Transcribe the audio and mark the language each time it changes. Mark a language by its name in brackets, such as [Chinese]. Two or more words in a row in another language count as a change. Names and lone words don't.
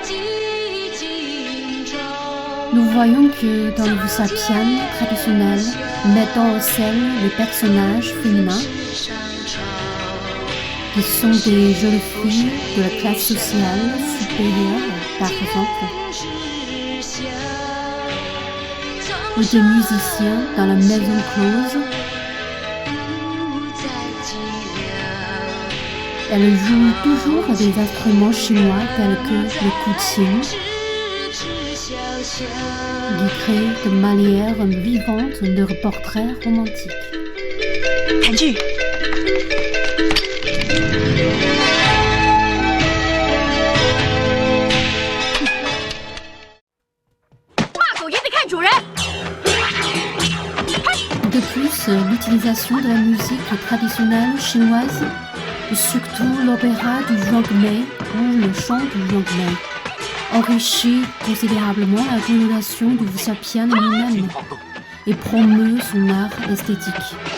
[French] Nous voyons que dans le wuxiapian traditionnel, mettant en scène les personnages féminins, qui sont des jeunes filles de la classe sociale supérieure, par exemple, ou des musiciens dans la maison close. Elle joue toujours des instruments chinois tels que le guqin, qui crée de manière vivante leur portrait romantique. [Chinese] 谭剧，骂狗也得看主人。 [French] De plus, l'utilisation de la musique traditionnelle chinoise, surtout l'opéra du Zhuangmei ou le chant du Zhuangmei, enrichit considérablement la connotation du wuxiapian lui-même et promeut son art esthétique.